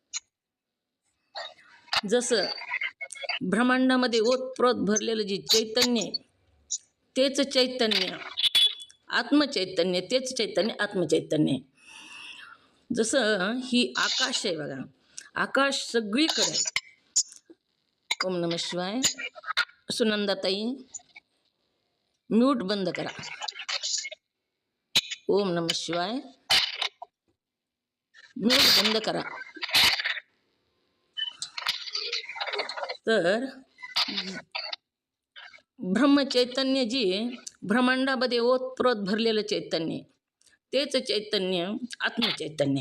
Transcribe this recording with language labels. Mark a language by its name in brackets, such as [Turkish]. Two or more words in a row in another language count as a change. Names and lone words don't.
[Marathi] जसं ब्रह्मांडामध्ये ओतप्रोत भरलेलं जे चैतन्य आहे तेच चैतन्य आत्मचैतन्य, तेच चैतन्य आत्मचैतन्य. जसं ही आकाश आहे बघा, आकाश सगळीकडे आहे. [Sanskrit] ओम नमः शिवाय. [Marathi] सुनंदाताई म्यूट बंद करा. [Sanskrit] ओम नमः शिवाय. [Marathi] म्यूट बंद करा. तर ब्रह्मचैतन्य जी ब्रह्मांडामध्ये ओतप्रोत भरलेलं चैतन्य तेच चैतन्य आत्मचैतन्य.